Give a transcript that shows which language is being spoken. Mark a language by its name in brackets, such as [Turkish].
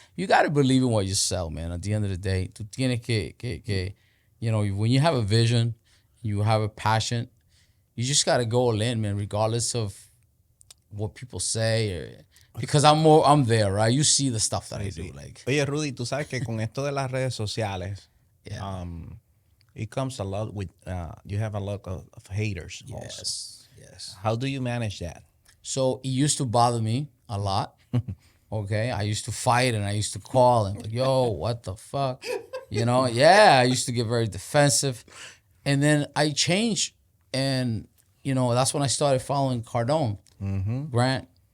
[English] You got to believe in what you sell, man. At the end of the day, [Spanish] tú tienes que, [English] you know, when you have a vision, you have a passion, you just got to go all in, man, regardless of what people say. Because I'm there, right? You see the stuff that I do, like. [Spanish] Oye, Rudy, tú sabes que con esto de las redes sociales, Yeah. [English] it comes a lot with, you have a lot of haters also. Yes. How do you manage that? So it used to bother me a lot. Okay, I used to fight and I used to call and like, yo, what the fuck? You know, yeah, I used to get very defensive. And then I changed, and, you know, that's when I started following Cardone, Grant.